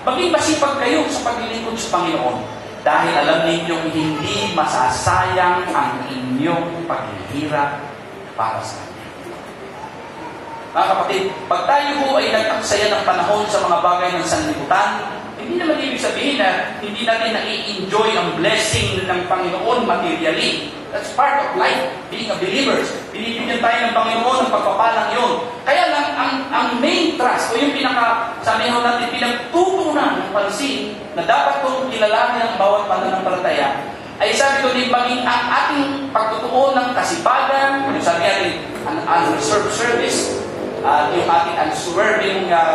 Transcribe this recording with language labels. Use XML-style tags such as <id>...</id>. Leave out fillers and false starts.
<tl>Maging masipag kayo sa paglilingkod sa Panginoon dahil alam ninyong hindi masasayang ang inyong paghihirap para sa Kanya. Mga kapatid, pag tayo po ay nagtaksaya ng panahon sa mga bagay ng sanlibutan, hindi naman ibig sabihin na hindi natin nai-enjoy ang blessing ng Panginoon materially.</tl> <en>That's part of life, being a believers.</en> <tl>Binibigyan tayo ng Panginoon ng pagpapalang yun. Kaya lang, ang main trust, o yung sabi natin, pinagtutunan ng pansin na dapat kong kilalanin ang bawat mananampalataya, ay sabi ko din, maging ang ating pagtutuon ng kasipagan, yung sabi natin, an unreserved service, yung ating unswerving,</tl>